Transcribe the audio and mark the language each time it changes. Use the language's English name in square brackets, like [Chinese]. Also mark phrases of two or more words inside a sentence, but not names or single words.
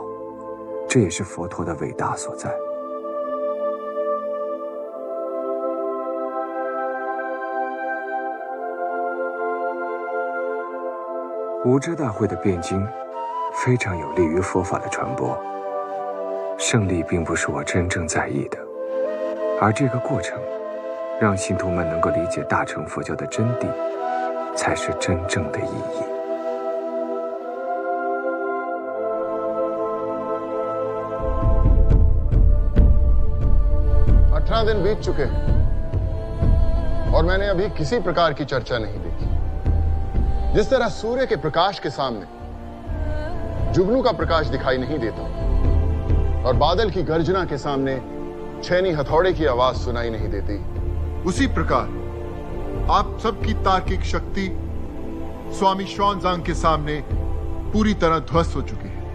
[Chinese] 这也是佛陀的伟大所在。无遮大会的辩经非常有利于佛法的传播。胜利并不是我真正在意的，而这个过程让信徒们能够理解大乘佛教的真谛，才是真正的意义。 [Hindi] दिन बीत चुके हैं और मैंने अभी किसी प्रकार की चर्चा नहीं देखी। जिस तरह सूर्य के प्रकाश के सामने जुगनू का प्रकाश दिखाई नहीं देता और बादल की गर्जना के सामने छेनी हथौड़े की आवाज सुनाई नहीं देती, उसी प्रकार आप सबकी तार्किक शक्ति स्वामी श्वानजांग के सामने पूरी तरह ध्वस्त हो चुकी है।